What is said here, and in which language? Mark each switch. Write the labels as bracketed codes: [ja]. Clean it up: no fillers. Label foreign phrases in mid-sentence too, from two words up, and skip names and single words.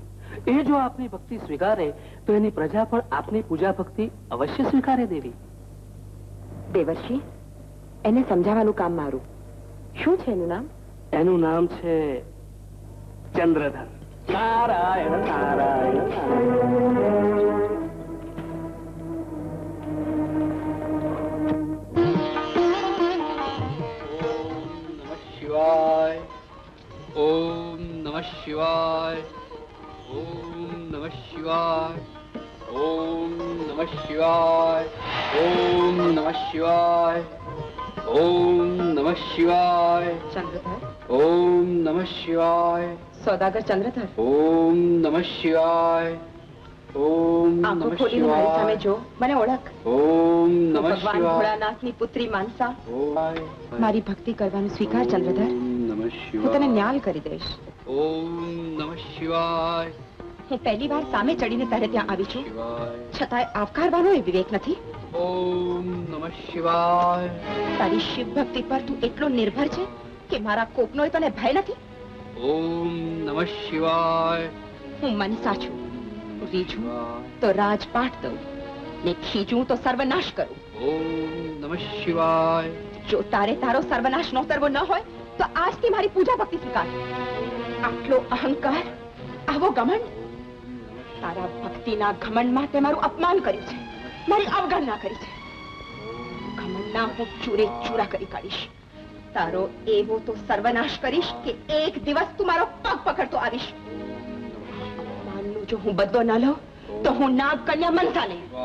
[gu] એ જો આપની ભક્તિ સ્વીકારે તો એની પ્રજા પણ આપની પૂજા ભક્તિ અવશ્ય સ્વીકારે દેવી. દેવર્ષિ, એને સમજાવવાનું કામ મારું. શું છે એનું નામ? એનું નામ છે ચંદ્રધર. નારાયણ નારાયણ નારાયણ. [sa] ओम नमः शिवाय. ओम नमः शिवाय. ओम नमः शिवाय. ओम नमः शिवाय. ओम नमः शिवाय. [gu] ચંદ્રધર. [sa] ओम नमः शिवाय. [gu] સોદાગર ચંદ્રધર. [sa] ओम नमः शिवाय. ओम [gu] આંખો [sa] नमः [gu] ખોલીને મારી સામે [sa] शिवाय. [gu] જો, મને ઓળખ. [sa] ओम [gu] હું [sa] नमः [gu] ભગવાન [sa] शिवाय. [gu] ભોળાનાથની પુત્રી માનસા. [sa] ओम [gu] મારી ભક્તિ કરવાનું સ્વીકાર ચંદ્રધર. [sa] नमः [gu] હું તને [sa] शिवाय. [gu] ન્યાલ કરી દઈશ. [sa] ओम नमः शिवाय. [gu] હું પહેલી વાર સામે ચડીને તારે ત્યાં આવી છું, [sa] शिवाय. [gu] છતાંય આવકારવાનો એ વિવેક નથી. [sa] ओम नमः शिवाय. [gu] તારી શિવ ભક્તિ પર તું એટલો નિર્ભર છે કે મારા કોપનો તને ભય નથી. [sa] ओम नमः शिवाय. [gu] હું મનસા છું. રીઝું તો રાજપાટ દઉં ને ખીજું તો સર્વનાશ કરું. [sa] ओम नमः शिवाय. [gu] જો તારે તારો સર્વનાશ નો કરવો ન હોય તો આજથી મારી પૂજા ભક્તિ સ્વીકાર. આટલો અહંકાર, આવો ઘમંડ, તારા ભક્તિના ઘમંડમાં તે મારું અપમાન કર્યું છે, મારી અવગણના કરી છે. ઘમંડના હું ચૂરે ચૂરા કરી કાઢીશ. તારો એવો તો સર્વનાશ કરીશ કે એક દિવસ તું મારો પગ પકડતો આવીશ. અપમાનનો જો હું બદલો ન લઉં તો હું નાગ કન્યા મનસા નહીં.